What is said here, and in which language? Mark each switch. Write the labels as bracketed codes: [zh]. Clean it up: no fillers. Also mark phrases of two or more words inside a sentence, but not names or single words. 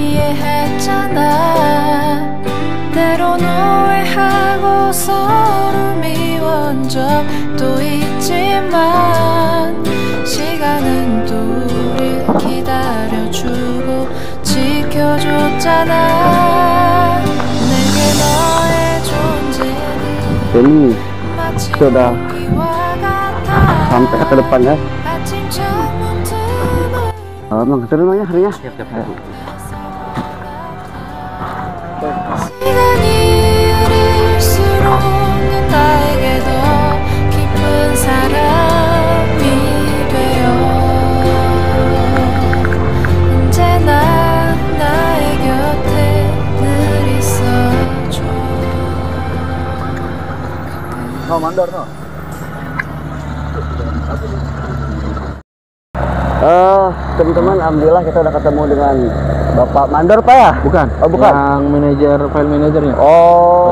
[ko] 오해했잖아 때론 오해하고 서로 미워한 적도 있지만 시간은 또 우릴 기다려주고 지켜줬잖아 내게 너의 존재는 [id] Ini [ko] 마치 [id] sudah [ko] 공기와 같아 [id] sampai ke depan ya. [ko] 아침 창문 틈으로 [id] Mang terima ya harinya. [ko] 시간이 흐를수록 나에게 더 깊은 사랑이 되어 언제나 나의 곁에 늘 있어줘 [id] mandor no. Teman-teman, alhamdulillah kita udah ketemu dengan Bapak Mandor, Pak ya? Bukan. Oh, bukan. Yang manajer, file manajernya. Oh.